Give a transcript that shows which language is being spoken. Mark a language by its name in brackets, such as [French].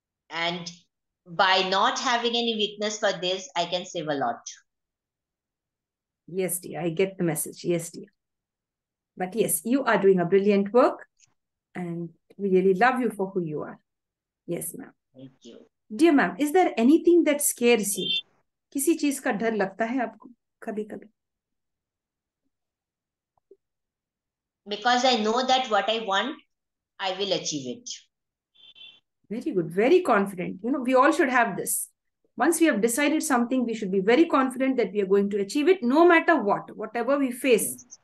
[English] And by not having any weakness for this, I can save a lot. Yes, dear. I get the message. Yes, dear. But yes, you are doing a brilliant work, and we really love you for who you are. Yes, ma'am. Thank you. Dear ma'am, is there anything that scares you? [Hindi] किसी चीज का डर लगता है आपको कभी कभी? [English] Because I know that what I want, I will achieve it. Very good. Very confident. We all should have this. Once we have decided something, we should be very confident that we are going to achieve it no matter what. Whatever we face.